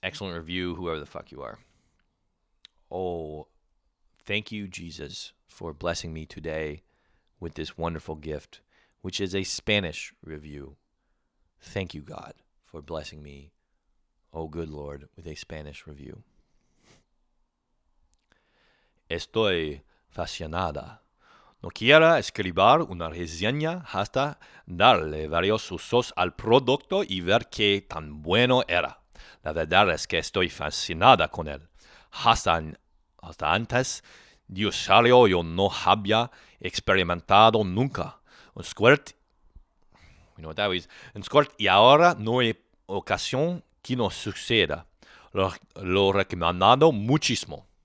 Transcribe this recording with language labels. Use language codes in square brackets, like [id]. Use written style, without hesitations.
[en] Excellent review, whoever the fuck you are. Oh, thank you, Jesus, for blessing me today with this wonderful gift, which is a Spanish review. Thank you, God, for blessing me, oh good Lord, with a Spanish review. [es] Estoy fascinada. No quiero escribir una reseña hasta darle varios usos al producto y ver qué tan bueno era. La verdad es que estoy fascinada con él. Hasta antes de usarlo yo no había experimentado nunca. [en] Un squirt, you know what that means? [es] Un squirt y ahora no hay ocasión que no suceda. Lo recomendado muchísimo.